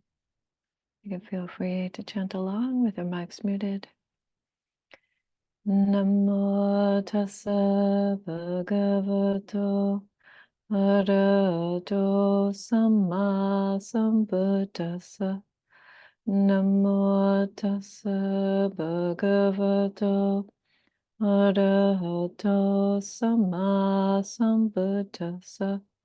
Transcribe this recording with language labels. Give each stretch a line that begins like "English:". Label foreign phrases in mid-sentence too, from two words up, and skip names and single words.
English: You can feel free to chant along with your mics muted.
Pali: Namo tassa bhagavato arahato samma sambuddhassa. Namo tassa bhagavato arahato samma sambuddhassa.